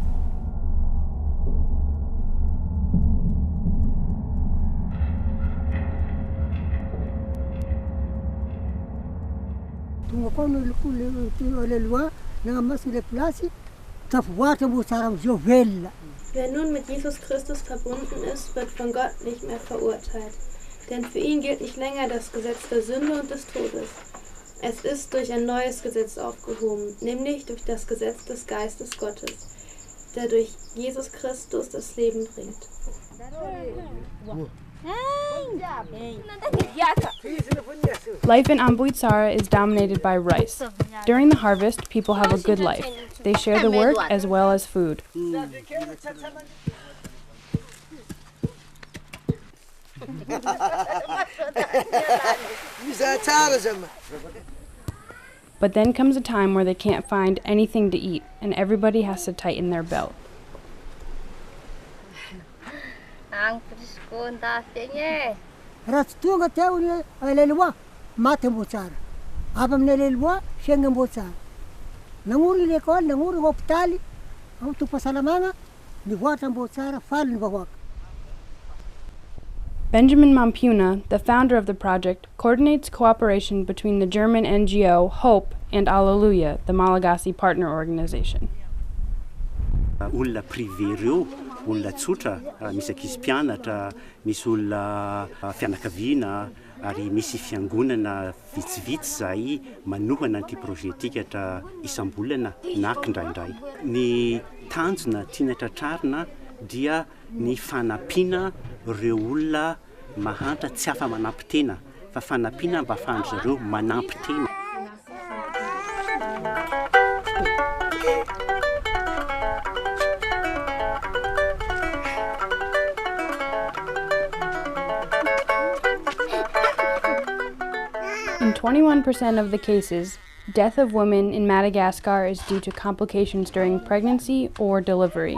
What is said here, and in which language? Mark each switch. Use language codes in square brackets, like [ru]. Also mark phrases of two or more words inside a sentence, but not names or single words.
[mg] Tonga koa no Aleloia, nangamasy le plasy, tafivoatra mbo tsara amizio velona. [de] Wer nun mit Jesus Christus verbunden ist, wird von Gott nicht mehr verurteilt. Denn für ihn gilt nicht länger das Gesetz der Sünde und des Todes. Es ist durch ein neues Gesetz aufgehoben, nämlich durch das Gesetz des Geistes Gottes, der durch Jesus Christus das Leben bringt. [en] Life in Amboitsara is dominated by rice. During the harvest, people have a good life. They share the work as well as food. But then comes a time where they can't find anything to eat, and everybody has to tighten their belt. [mg] Raha tsy tonga teo ny Aleloia, maty Amboitsara. Avy amin'ny Aleloia, fiaigna Amboitsara. Nagnoro l'école, nagnoro hôpitaly, ao tom-pahasalamagna, nivoatra Amboitsara, faly ny vahoaka. [en] Benjamin Mampuna, the founder of the project, coordinates cooperation between the German NGO Hope and Aleloia, the Malagasy partner organization. [mg] Olona privé reo, olona tsotra, misy ankizy mpianatra, misy olona fianakaviana, ary misy fiangonana vitsivitsy zay manohana an'ity projet ity hatra isam-bolana na kindraindray. Ny tanjona tiana tratrarina dia ny fanampiana reo olona mahantra tsy afa manampy tena, fa fanampiana mba afahan'ny zareo manampy tena. [en] In 21% of the cases, death of women in Madagascar is due to complications during pregnancy or delivery.